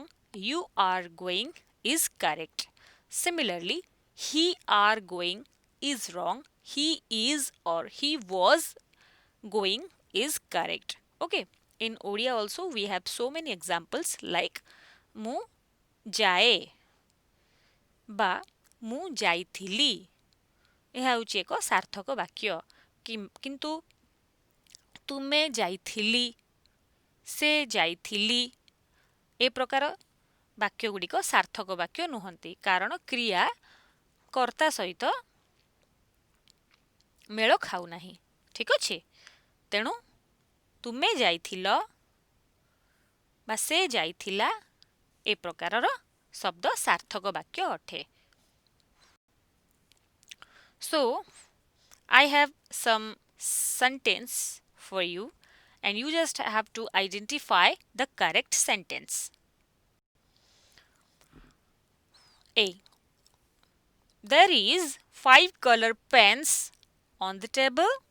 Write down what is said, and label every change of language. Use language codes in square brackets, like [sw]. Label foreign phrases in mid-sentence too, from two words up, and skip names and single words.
[en] You are going is correct. Similarly, he are going is wrong. He is or he was going is correct. Okay. In Odia also we have so many examples like [or] ମୁଁ ଯାଏ ବା ମୁଁ ଯାଇଥିଲି। ଏହା ହେଉଛି ଏକ ସାର୍ଥକ ବାକ୍ୟ। କିନ୍ତୁ ତୁମେ ଯାଇଥିଲି, ସେ ଯାଇଥିଲି, ଏ ପ୍ରକାର ବାକ୍ୟ ଗୁଡ଼ିକ ସାର୍ଥକ ବାକ୍ୟ ନୁହନ୍ତି, କାରଣ କ୍ରିୟା କର୍ତ୍ତା ସହିତ ମେଳ ଖାଉନାହିଁ। ଠିକ୍ ଅଛି, ତେଣୁ ତୁମେ ଯାଇଥିଲ ବା ସେ ଯାଇଥିଲା ଏ ପ୍ରକାରର ଶବ୍ଦ ସାର୍ଥକ ବାକ୍ୟ ଅଟେ। [en] So I have some sentence for you, and you just have to identify the correct sentence. A. There is 5 color pens on the table.